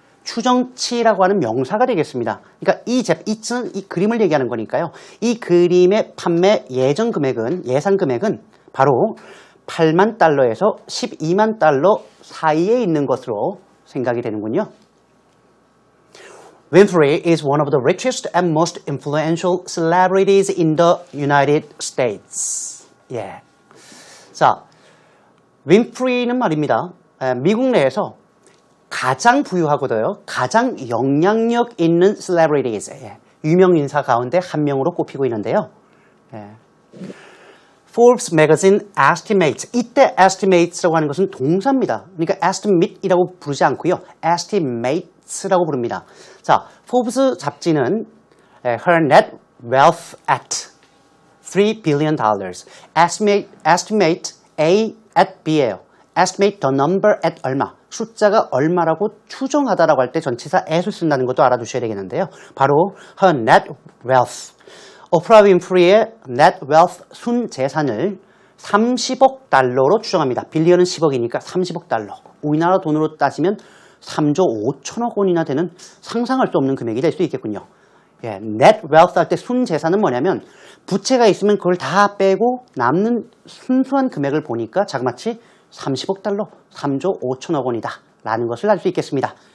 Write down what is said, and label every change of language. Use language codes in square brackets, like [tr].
[ko] 추정치라고 하는 명사가 되겠습니다. 그러니까 it은 이 그림을 얘기하는 거니까요. 이 그림의 판매 예상 금액은 바로 8만 달러에서 12만 달러 사이에 있는 것으로 생각이 되는군요. [en] Winfrey is one of the richest and most influential celebrities in the United States. [ko] 예. 자, 윈프리는 말입니다. 미국 내에서 가장 부유하고도요, 가장 영향력 있는 celebrities, 유명 인사 가운데 한 명으로 꼽히고 있는데요. [en] Forbes magazine estimates. [ko] 이때 estimates라고 하는 것은 동사입니다. 그러니까 estimate이라고 부르지 않고요. estimates라고 부릅니다. [en] 자, Forbes [ko] 잡지는 [en] her net wealth at $3 billion. Estimate A at B예요. Estimate the number at 얼마. [ko] 숫자가 얼마라고 추정하다라고 할 때 전치사 at을 쓴다는 것도 알아두셔야 되겠는데요. [en] 바로 her net wealth. [ko] 오프라 윈프리의 net wealth 순 재산을 30억 달러로 추정합니다. 빌리언은 10억이니까 30억 달러. 우리나라 돈으로 따지면 3조 5천억 원이나 되는 상상할 수 없는 금액이 될 수 있겠군요. 예, net wealth 할 때 순 재산은 뭐냐면 부채가 있으면 그걸 다 빼고 남는 순수한 금액을 보니까 자그마치 30억 달러, 3조 5천억 원이다 라는 것을 알 수 있겠습니다.